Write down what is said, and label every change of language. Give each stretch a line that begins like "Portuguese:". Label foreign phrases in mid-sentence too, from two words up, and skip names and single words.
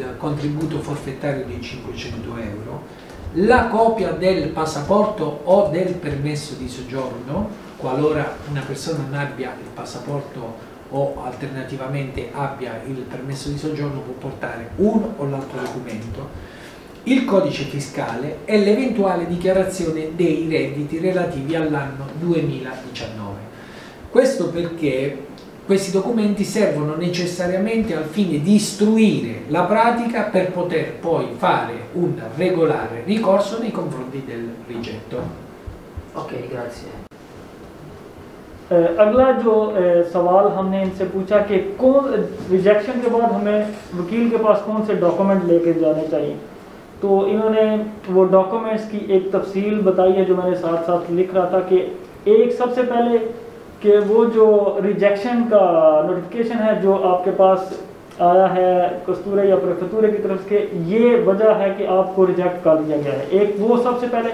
Italian: contributo forfettario di 500 euro, la copia del passaporto o del permesso di soggiorno, qualora una persona non abbia il passaporto o alternativamente abbia il permesso di soggiorno, può portare uno o l'altro documento, il codice fiscale e l'eventuale dichiarazione dei redditi relativi all'anno 2019. Questo perché questi documenti servono necessariamente al fine di istruire la pratica per poter poi fare un regolare ricorso nei confronti del rigetto. Ok, grazie.
Hindi: अगला जो सवाल हमने इनसे पूछा कि कौन रिजेक्शन के बाद हमें वकील के पास कौन से डॉक्यूमेंट लेके जाने चाहिए, तो इन्होंने वो डॉक्यूमेंट्स की एक तफसील बताई है जो मैंने साथ साथ लिख रहा था। कि एक सबसे पहले कि वो जो रिजेक्शन का नोटिफिकेशन है जो आपके पास आया है कस्तूरे या प्रेफेक्चर की तरफ से, ये वजह है कि आपको रिजेक्ट कर दिया गया है, एक वो सबसे पहले।